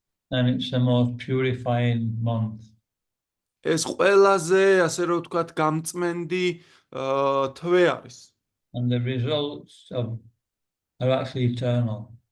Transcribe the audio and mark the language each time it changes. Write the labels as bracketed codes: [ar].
[en] And it's the most purifying month. [ka] ეს ყველაზე, ასე რომ ვთქვათ, გამწმენდი თვე არის. [en] And the results are actually eternal.